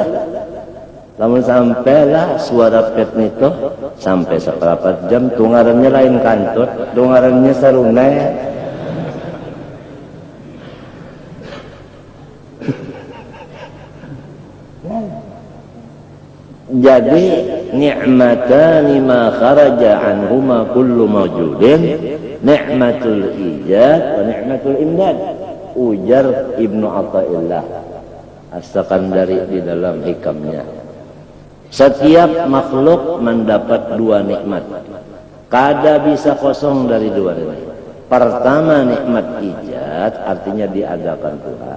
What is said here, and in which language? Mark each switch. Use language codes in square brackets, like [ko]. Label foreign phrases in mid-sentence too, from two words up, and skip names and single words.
[bjn] Namun sampailah suara pet itu sampai seperempat jam, tungarannya lain kantut, tungarannya sarunai. [ar] Jadi نعمتان ما خرج عنهما كل موجود نعمة الإيجاد ونعمة الإمداد. [bjn] Ujar Ibnu Athaillah As-Sakandari di dalam hikamnya. [id] Setiap makhluk mendapat 2 nikmat. [bjn] Kada bisa kosong dari 2 ini. [id] Pertama nikmat ijad, artinya diadakan Tuhan.